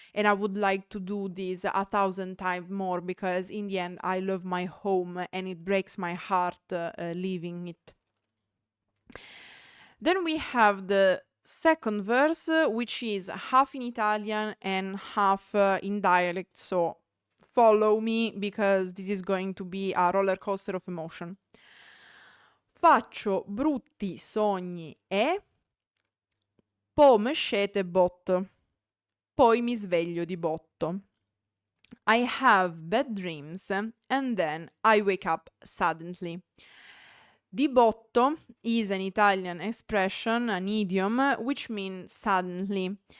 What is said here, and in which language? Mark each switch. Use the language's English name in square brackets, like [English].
[English] And I would like to do this 1,000 times more, because in the end, I love my home and it breaks my heart leaving it. Then we have the second verse, which is half in Italian and half in dialect, so follow me, because this is going to be a roller coaster of emotion. [Italian] Faccio brutti sogni e poi mi scete botto, poi mi sveglio di botto. [English] I have bad dreams and then I wake up suddenly. Di botto is an Italian expression, an idiom, which means suddenly.